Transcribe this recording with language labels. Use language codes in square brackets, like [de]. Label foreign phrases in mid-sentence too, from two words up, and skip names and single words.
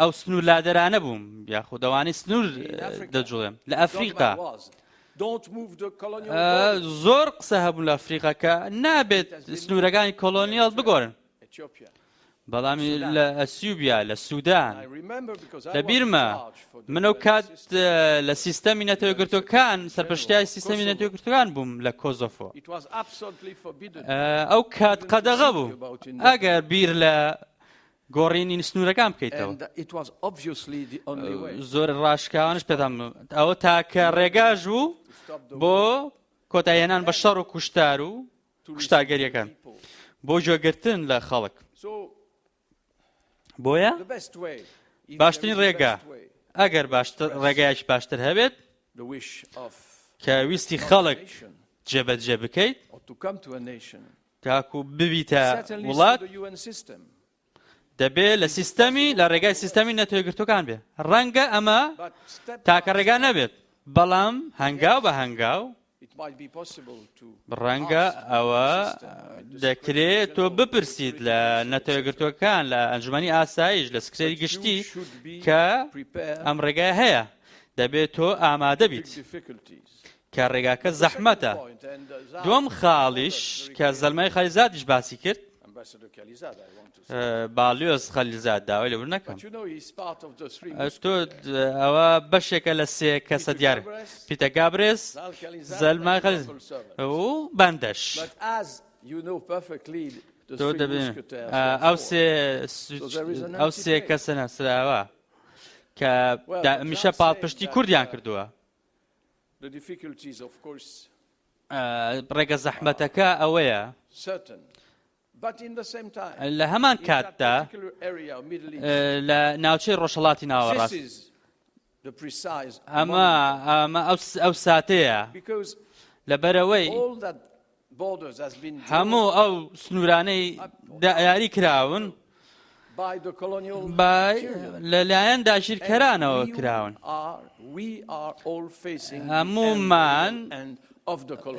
[ckb] ئەو سنوور لادەرانە بووم یاخود ئەوانەی سنوور [en] In Africa. [ckb] دەجوڵێم لە [en] dogma [ckb] ئەفریقا [en] was, don't move the colonial borders. [ckb] زۆر قسە هەبوو لە ئەفریقا کە نابێت سنوورەکانی کۆلۆنیال بگۆڕن [en] Ethiopia. [ckb] بەڵامی لە ئەسیوبیا لە [en] I [ckb] سوودان [en] remember because I [ckb] لە [en] was [ckb] بیرما [en] in charge for the [ckb] من ئەو [en] UN [ckb] کات [en] system. [ckb] لە سیستەمی نەتەوەگرتوەکان سەرپەرشتیای سیستەمی نەتەوەگرتوەکان بووم لە کۆزۆفۆ [en] It was absolutely forbidden. [ckb] ئەو کات قەدەغە بوو ئەگەر بیر لە گۆڕینی سنوورەکان بکەیتەوە [en] And it was obviously the only way [ckb] زۆر ڕاشکاوانش پێدام ئەوە تاکە ڕێگاژ بوو [en] to stop the [ckb] بۆ کۆتایهێنان بە شەڕ و کوشتار و [en] to [ckb] کوشتارگەریەکان [en] people. [ckb] بۆ جۆگرتن لە خەڵک [en] So [ckb] بۆیە [en] the best way, if [ckb] باشترین [en] there is a [ckb] ڕێگا [en] best way, [ckb] ئەگەر ڕێگایەکی باشتر هەبێت [en] the wish of [ckb] کە ویستی [en] a [ckb] خەڵک [en] nation [ckb] جێبەجێ بکەیت [en] or to come to a nation, [ckb] تاکو ببیتە [en] certainly [ckb] وڵات [en] through the UN system. [ckb] دەبێت لە سیستەمی لە ڕێگای سیستەمی نەتەوەگرتوەکان بێ ڕەنگە ئەمە [en] But step [ckb] تاکە [en] by [ckb] ڕێگا [en] step, [ckb] نەبێت بەڵام هەنگاو بە هەنگاو [en] it might be possible to [ckb] ڕەنگە [en] ask the [ckb] ئەوە [en] UN system, the [ckb] دەکرێت تۆ [en] Secretary General, [ckb] بپرسیت [en] the [ckb] لە [en] Secretary General, [ckb] نەتەوەگرتوەکان لە ئەنجومەنی ئاسایش لە سکرێری [en] but [ckb] گشتی [en] you should be [ckb] کە [en] prepared [ckb] ئەم ڕێگای هەیە دەبێت تۆ ئامادە [en] for [ckb] بیت [en] difficulties. [ckb] کە ڕێگاکە [en] The second [ckb] زەحمەتە [en] point, and Zad [ckb] دووەم خاڵیش [en] very [ckb] کە [en] clear. [ckb] زەلمای خەلیزادیش باسی کرد [en] Ambassador Khalizad, I want to say. [ckb] باڵیۆز خەلیزاد داوای لەور نەکەم [en] But you know, he's part of the three [ckb] تۆ [en] musketeers. [ckb] ئەوە بەشێکە لە سێ کەسە دیارە پیتە گابرێس [en] Zal Khalizad [ckb] زەلمای [en] and [ckb] خەلیز [en] local servants. [ckb] و بەندەش [en] But as you know perfectly, the [ckb] تۆ [en] three [ckb] دەبێت [en] musketeers [ckb] ئەو [en] were [ckb] سێ [en] there is an [ckb] ئەو سێ [en] empty [ckb] کەسە نەسراوە کە [en] Well, [ckb] میشە [en] just [ckb] پاڵ [en] saying [ckb] پشتی [en] that, [ckb] کوردیان کردووە [en] the difficulties, of course, [ckb] ڕێگە زەحمەتەکە ئەوەیە [en] certain. But in the same time, [ckb] لە هەمان [en] in that [ckb] کاتدا [en] particular area of Middle East, [ckb] لە ناوچەی ڕۆژهەڵاتی [en] this [ckb] ناوەڕاست [en] is the precise [ckb] ئەمە ئەو ساتەیە [en] because [ckb] لەبەرەوەی [en] all that borders has been [ckb] هەموو ئەو سنوورانەی یاری کراون [en] by the colonial period. [ckb] لەلایەن داگیرکەرانەوە [en] And [ckb] کراون [en] we are all facing the [ckb] هەمومان [en] end and of the colonial.